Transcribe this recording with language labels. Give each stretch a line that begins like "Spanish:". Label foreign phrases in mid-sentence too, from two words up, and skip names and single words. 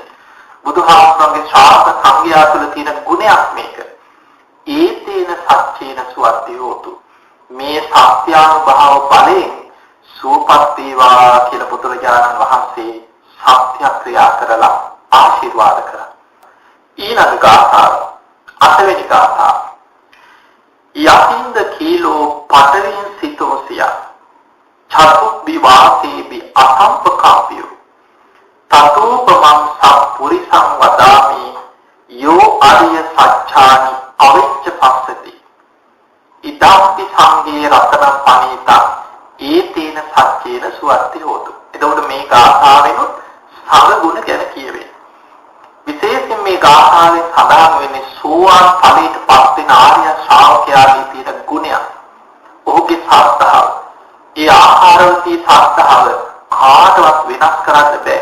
Sinhala: බුදුහාමුදුරන්ගේ ශ්‍රාවක සංඝයා තුළ තියෙන ගුණයක් මේක.
Pali: ඒතේන සච්චේන සුවත්ති හෝතු.
Sinhala: මේ සත්‍යානුභව බලයෙන් සූපත් වේවා කියලා බුදුරජාණන් වහන්සේ සත්‍ය ක්‍රියා කරලා ආශිර්වාද කරා. ඊළඟ ගාථාව 8 වෙනි ගාථාව.
Pali: යතින්ද කීලෝ පතරින් සිතෝසිය චතු විවාසේබි අසම්පකාපියෝ තතෝපමං සම්පුරිසං වදාමි යෝ අරිය සච්ඡානි අවිච්ඡ පස්සති ඉදම්පි සංගේ රතන පණීතා ඒතේන සච්චේන සුවත්ති හෝතු.
Sinhala: එතකොට මේ ගාථාවෙනුත් සම ගුණ ගැන කියවෙන්නේ. විශේෂයෙන් මේ ගාථාවේ සඳහන් වෙන්නේ සෝවාන් ඵලයට පත් වෙන ආර්ය ශ්‍රාවකයාගේ තියෙන ගුණයක්. ඔහුගේ සත්‍තාව. ඒ ආකාරවලදී සත්‍තාව කාටවත් වෙනස් කරන්න බෑ.